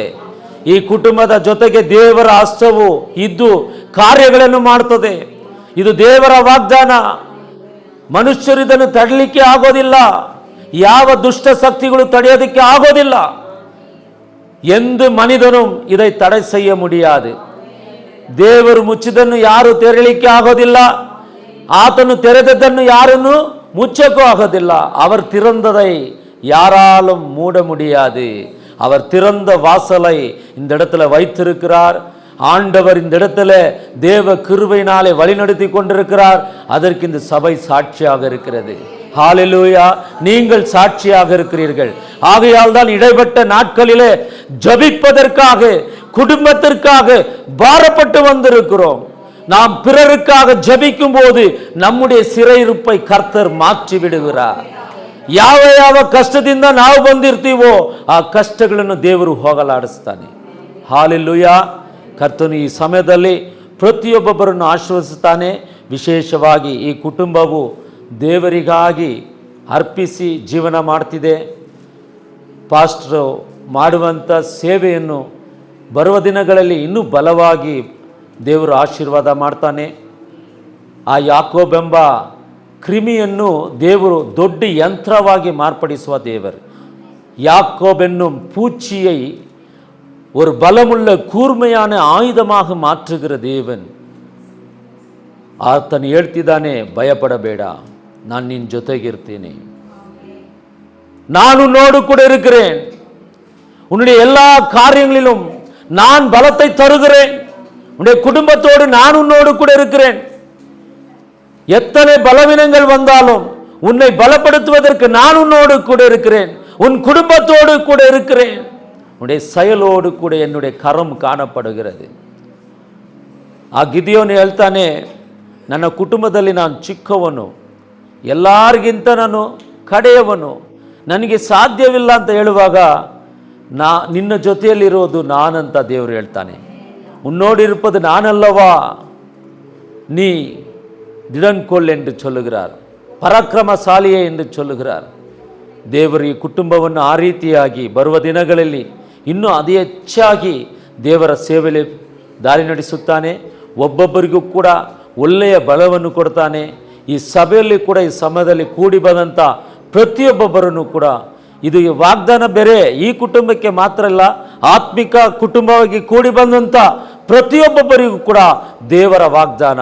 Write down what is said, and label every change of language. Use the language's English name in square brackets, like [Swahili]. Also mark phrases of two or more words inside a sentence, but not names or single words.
[Kannada] ಈ ಕುಟುಂಬದ ಜೊತೆಗೆ ದೇವರ ಹಸ್ತವು ಇದ್ದು ಕಾರ್ಯಗಳನ್ನು ಮಾಡುತ್ತದೆ. ಇದು ದೇವರ ವಾಗ್ದಾನ. ಮನುಷ್ಯರು ಇದನ್ನು ತಡಲಿಕ್ಕೆ ಆಗೋದಿಲ್ಲ. ಯಾವ ದುಷ್ಟ ಶಕ್ತಿಗಳು ತಡೆಯೋದಕ್ಕೆ ಆಗೋದಿಲ್ಲ. ಎಂದು [Tamil] ಮನಿದனும் இதை தடை செய்ய முடியாது. [Kannada] ದೇವರು ಮುಚ್ಚಿದನ್ನು ಯಾರು ತೆರಲಿಕ್ಕೆ ಆಗೋದಿಲ್ಲ. ಆತನು ತೆರೆದದ್ದನ್ನು ಯಾರನ್ನು ಮುಚ್ಚಕ್ಕೂ ಆಗೋದಿಲ್ಲ. [Tamil] அவர் திறந்ததை யாராலும் மூட முடியாது. அவர் திறந்த வாசலை இந்த இடத்துல வைத்திருக்கிறார். ஆண்டவர் இந்த இடத்துல தேவ கிருபையினாலே வழிநடத்தி கொண்டிருக்கிறார். அதற்கு இந்த சபை சாட்சியாக இருக்கிறது. ஹalleluya. நீங்கள் சாட்சியாக இருக்கிறீர்கள். ஆகையால் தான் இடைப்பட்ட நாட்களிலே ஜெபிப்பதற்காக குடும்பத்திற்காக பாரப்பட்டு வந்திருக்கிறோம். நாம் பிறருக்காக ஜெபிக்கும் போது நம்முடைய சிறையிருப்பை கர்த்தர் மாற்றி விடுகிறார். [Kannada] ಯಾವ ಯಾವ ಕಷ್ಟದಿಂದ ನಾವು ಬಂದಿರ್ತೀವೋ ಆ ಕಷ್ಟಗಳನ್ನು ದೇವರು ಹೋಗಲಾಡಿಸ್ತಾನೆ. ಹಾಲೆಲೂಯಾ. ಕರ್ತನು ಈ ಸಮಯದಲ್ಲಿ ಪ್ರತಿಯೊಬ್ಬೊಬ್ಬರನ್ನು ಆಶೀರ್ವದಿಸುತ್ತಾನೆ. ವಿಶೇಷವಾಗಿ ಈ ಕುಟುಂಬವು ದೇವರಿಗಾಗಿ ಅರ್ಪಿಸಿ ಜೀವನ ಮಾಡ್ತಿದೆ. ಪಾಸ್ಟ್ರು ಮಾಡುವಂಥ ಸೇವೆಯನ್ನು ಬರುವ ದಿನಗಳಲ್ಲಿ ಇನ್ನೂ ಬಲವಾಗಿ ದೇವರು ಆಶೀರ್ವಾದ ಮಾಡ್ತಾನೆ. ಆ ಯಾಕೋಬೆಂಬ ಕ್ರಿಮಿಯನ್ನು ದೇವರು ದೊಡ್ಡ ಯಂತ್ರವಾಗಿ ಮಾರ್ಪಡಿಸುವ ದೇವರು. [Tamil] யாக்கோப் என்னும் பூச்சியை ஒரு பலமுள்ள கூர்மையான ஆயுதமாக மாற்றுகிற தேவன். [Kannada] ಆತನು ಹೇಳ್ತಿದ್ದಾನೆ, ಭಯಪಡಬೇಡ, ನಾನು ನಿನ್ನ ಜೊತೆಗಿರ್ತೀನಿ, ನಾನು [Tamil] உன்னோடு கூட இருக்கிறேன், உன்னுடைய எல்லா காரியங்களிலும் நான் பலத்தை தருகிறேன், உன்னுடைய குடும்பத்தோடு நான் உன்னோடு கூட இருக்கிறேன். எத்தனை பலவீனங்கள் வந்தாலும் உன்னை பலப்படுத்துவதற்கு நான் உன்னோடு கூட இருக்கிறேன், உன் குடும்பத்தோடு கூட இருக்கிறேன், உன்னுடைய செயலோடு கூட என்னுடைய கரம் ಕಾಣப்படுகிறது. [Kannada] ಆ ಗಿದಿಯೋನು ಹೇಳ್ತಾನೆ, ನನ್ನ ಕುಟುಂಬದಲ್ಲಿ ನಾನು ಚಿಕ್ಕವನು, ಎಲ್ಲರಿಗಿಂತ ನಾನು ಕಡೆಯವನು, ನನಗೆ ಸಾಧ್ಯವಿಲ್ಲ ಅಂತ ಹೇಳುವಾಗ ನಿನ್ನ ಜೊತೆಯಲ್ಲಿರೋದು ನಾನಂತ ದೇವರು ಹೇಳ್ತಾನೆ. [Tamil] உன்னோடிருப்பது நானல்லவா, நீ திடன்கொள் என்று சொல்லுகிறார், [Kannada] ಪರಾಕ್ರಮಶಾಲಿಯೇ ಎಂದು சொல்லுகிறார். ದೇವರು ಈ ಕುಟುಂಬವನ್ನು ಆ ರೀತಿಯಾಗಿ ಬರುವ ದಿನಗಳಲ್ಲಿ ಇನ್ನೂ ಅತಿ ಹೆಚ್ಚಾಗಿ ದೇವರ ಸೇವೆಯಲ್ಲಿ ದಾರಿ ನಡೆಸುತ್ತಾನೆ. ಒಬ್ಬೊಬ್ಬರಿಗೂ ಕೂಡ ಒಳ್ಳೆಯ ಬಲವನ್ನು ಕೊಡ್ತಾನೆ. ಈ ಸಭೆಯಲ್ಲಿ ಕೂಡ ಈ ಸಮಯದಲ್ಲಿ ಕೂಡಿ ಬಂದಂಥ ಪ್ರತಿಯೊಬ್ಬೊಬ್ಬರನ್ನು ಕೂಡ ಇದು ವಾಗ್ದಾನ ಬೇರೆ ಈ ಕುಟುಂಬಕ್ಕೆ ಮಾತ್ರ ಅಲ್ಲ, ಆತ್ಮಿಕ ಕುಟುಂಬವಾಗಿ ಕೂಡಿ ಬಂದಂಥ ಪ್ರತಿಯೊಬ್ಬೊಬ್ಬರಿಗೂ ಕೂಡ ದೇವರ ವಾಗ್ದಾನ.